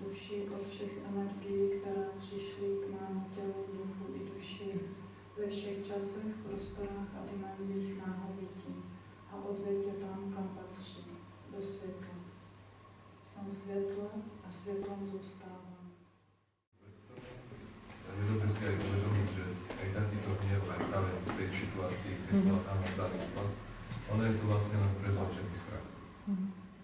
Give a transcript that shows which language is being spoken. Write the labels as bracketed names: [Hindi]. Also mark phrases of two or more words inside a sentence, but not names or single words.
[Czech] duši od všech energií, které přišly k mému tělu, duchu i duši ve všech časech, prostorách a dimenzích mého bytí a odveď je tam, kam patří, do světla. Jsem světlo a světlom zůstávám. [Slovak] Je dobre si aj uvedomiť, že aj takýto hnev aj práve v tej situácii, keď bola tam závislá, ono je to vlastne len prezlečený strach.